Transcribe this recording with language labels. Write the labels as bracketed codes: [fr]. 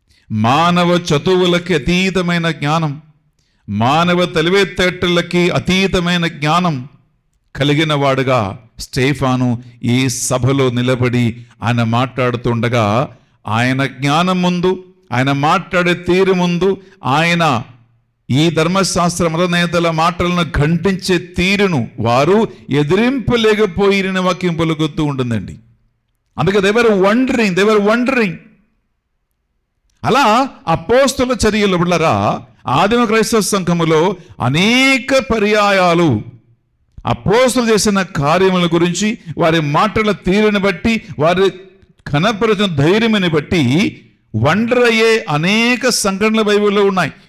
[te] మానవ చతువులకి అతీతమైన జ్ఞానం, మానవ తెలివితేటలకి అతీతమైన జ్ఞానం కలిగిన వాడుగా స్టీఫాను ఈ సభలో నిలబడి ఆయన మాట్లాడుతుండగా, ఆయన జ్ఞానం ముందు, ఆయన మాట్లాడే తీరు ముందు, ఆయన ఈ ధర్మశాస్త్ర మతనేతల మాటలను ఘంటించే తీరును వారు ఎదిరింపలేకపోయిన వాక్యం పలుకుతూ ఉంటుందండి. అందుకే [en] they were wondering. [te] అలా అపోస్తల చర్యలు బిడ్డలారా, ఆదిమ క్రైస్తవ సంఘములో అనేక పర్యాయాలు అపోస్తలు చేసిన కార్యముల గురించి, వారి మాటల తీరుని బట్టి, వారి కనపరిచిన ధైర్యముని బట్టి వండర్ అయ్యే అనేక సంఘటనలు బైబిల్లో ఉన్నాయి.